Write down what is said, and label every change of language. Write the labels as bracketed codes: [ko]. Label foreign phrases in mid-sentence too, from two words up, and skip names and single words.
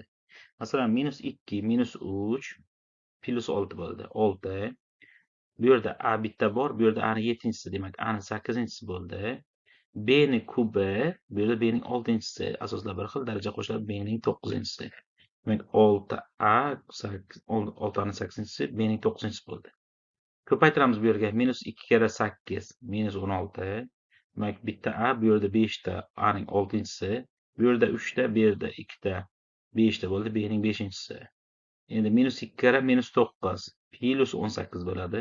[uz] Masalan, -2 -3 +6 bo'ldi. 6. Bu yerda A bitta bor, bu yerda A ni 7-inchisi, demak A ni 8-inchisi bo'ldi. B ni kubi, bu yerda B ning 6-inchisi, asoslar bir xil, daraja qo'shiladi, B ning 9-inchisi. Demak 6A 6A ni 8-inchisi, B ning 9-inchisi bo'ldi. Ko'paytiramiz bu yerga -2 kara 8 -16. Demak bitta A, bu yerda 5 ta, A ning 6-inchisi, bu yerda 3 ta, bu yerda 2 ta, 5 ta bo'ldi, B ning 5-inchisi. Endi -2 kara -9 plus 18 bo'ladi.